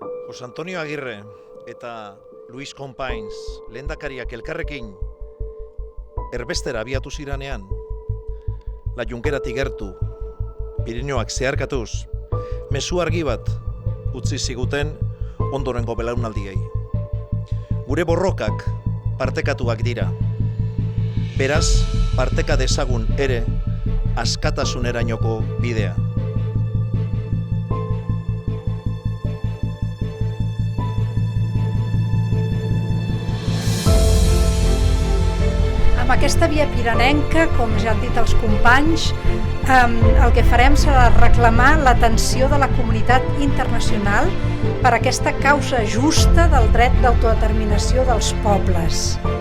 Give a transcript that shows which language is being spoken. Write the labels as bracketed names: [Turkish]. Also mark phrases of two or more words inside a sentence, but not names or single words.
[Basque] Jose Antonio Agirre eta Luis Companys lehendakariak elkarrekin erbestera abiatu ziranean, La Junkeratik gertu, Pirinioak zeharkatuz, mezu argi bat utzi ziguten ondorengo belaunaldiei. Gure borrokak partekatuak dira. Beraz, parteka dezagun ere askatasunerainoko bidea. [Catalan] Amb aquesta via piranenca, com ja han dit els companys, el que farem serà reclamar l'atenció de la comunitat internacional per aquesta causa justa del dret d'autodeterminació dels pobles.